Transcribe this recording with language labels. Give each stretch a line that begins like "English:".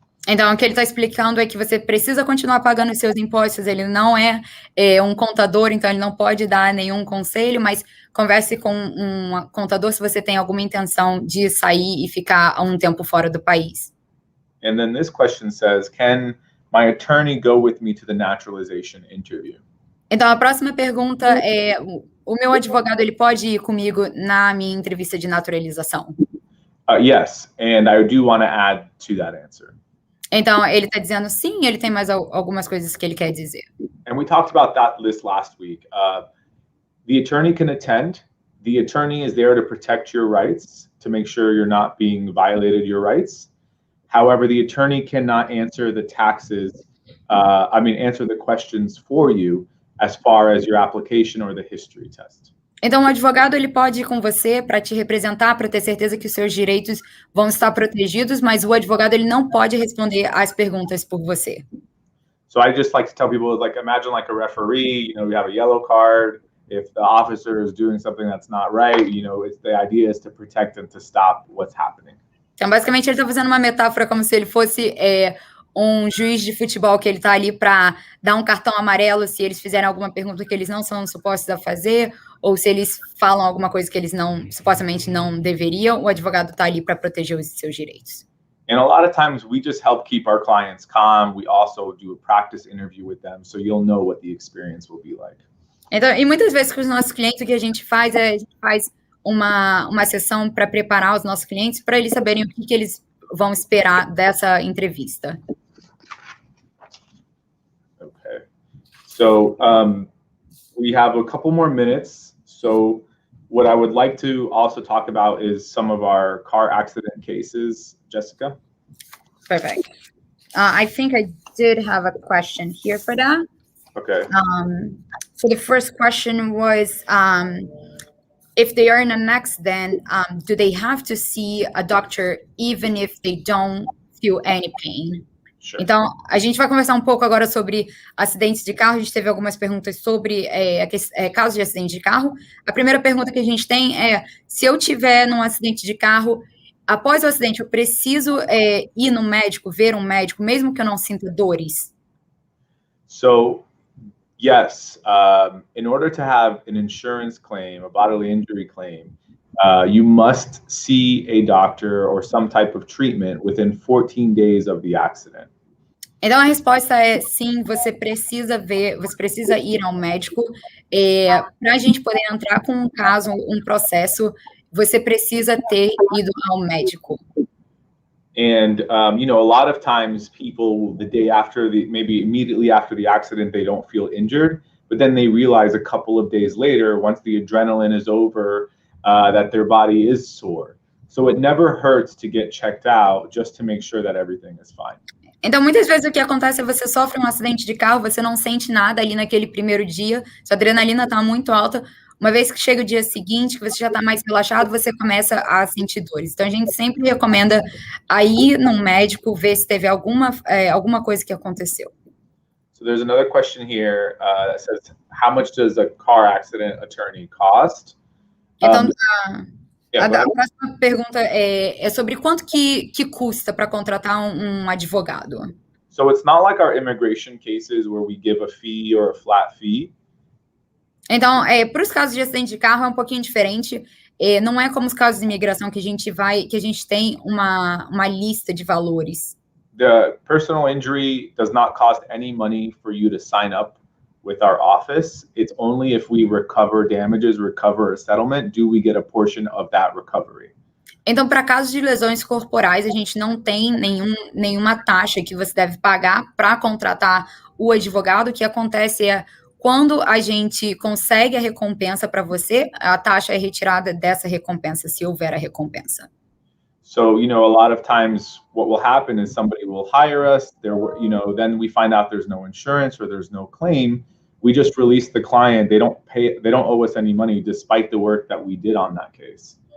Portuguese: Então, o que ele está explicando é que você precisa continuar pagando os seus impostos, ele não é um contador, então ele não pode dar nenhum conselho, mas converse com um contador se você tem alguma intenção de sair e ficar um tempo fora do país.
English: And then this question says, can my attorney go with me to the naturalization interview?
Portuguese: Então, a próxima pergunta é, o meu advogado, ele pode ir comigo na minha entrevista de naturalização?
English: Yes, and I do want to add to that answer.
Portuguese: Então, ele está dizendo sim, ele tem mais algumas coisas que ele quer dizer.
English: And we talked about that this last week. The attorney can attend. The attorney is there to protect your rights, to make sure you're not being violated your rights. However, the attorney cannot answer the answer the questions for you as far as your application or the history test.
Portuguese: Então, o advogado, ele pode ir com você para te representar, para ter certeza que os seus direitos vão estar protegidos, mas o advogado, ele não pode responder as perguntas por você.
English: So I just like to tell people, like, imagine like a referee, you have a yellow card. If the officer is doing something that's not right, the idea is to protect and to stop what's happening.
Portuguese: Então, basicamente, ele está fazendo uma metáfora como se ele fosse um juiz de futebol que ele está ali para dar um cartão amarelo se eles fizerem alguma pergunta que eles não são supostos a fazer, ou se eles falam alguma coisa que eles supostamente não deveriam, o advogado está ali para proteger os seus direitos.
English: And a lot of times we just help keep our clients calm. We also do a practice interview with them, so you'll know what the experience will be like.
Portuguese: Então, e muitas vezes com os nossos clientes, o que a gente faz uma sessão para preparar os nossos clientes para eles saberem o que eles vão esperar dessa entrevista.
English: Okay. So we have a couple more minutes. So what I would like to also talk about is some of our car accident cases. Jessica? Perfect. I think I did have a question here for that. Okay. So the first question was, if they are in an accident, do they have to see a doctor even if they don't feel any pain? Sure.
Portuguese: Então, a gente vai conversar um pouco agora sobre acidentes de carro. A gente teve algumas perguntas sobre casos de acidente de carro. A primeira pergunta que a gente tem é, se eu tiver num acidente de carro, após o acidente, eu preciso ir no médico, ver um médico, mesmo que eu não sinta dores?
English: So, yes, in order to have an insurance claim, a bodily injury claim, you must see a doctor or some type of treatment within 14 days of the accident.
Portuguese: Então, a resposta é sim, você precisa ir ao médico. Para a gente poder entrar com um caso, um processo, você precisa ter ido ao médico.
English: And, a lot of times people, the day after, maybe immediately after the accident, they don't feel injured, but then they realize a couple of days later, once the adrenaline is over, that their body is sore. So it never hurts to get checked out just to make sure that everything is fine.
Portuguese: Então, muitas vezes o que acontece é você sofre um acidente de carro, você não sente nada ali naquele primeiro dia, sua adrenalina está muito alta. Uma vez que chega o dia seguinte, que você já está mais relaxado, você começa a sentir dores. Então, a gente sempre recomenda ir num médico, ver se teve alguma coisa que aconteceu.
English: So there's another question here that says, how much does a car accident attorney cost?
Portuguese: Então, a próxima pergunta é sobre quanto que custa para contratar um advogado.
English: So it's not like our immigration cases where we give a fee or a flat fee.
Portuguese: Então, para os casos de acidente de carro é um pouquinho diferente. Não é como os casos de imigração que a gente tem uma lista de valores.
English: The personal injury does not cost any money for you to sign up with our office. It's only if we recover damages, recover a settlement, do we get a portion of that recovery.
Portuguese: Então, para casos de lesões corporais, a gente não tem nenhuma taxa que você deve pagar para contratar o advogado. O que acontece é, quando a gente consegue a recompensa para você, a taxa é retirada dessa recompensa, se houver a recompensa.
English: So, a lot of times what will happen is somebody will hire us, then we find out there's no insurance or there's no claim. We just release the client. They don't owe us any money despite the work that we did on that case.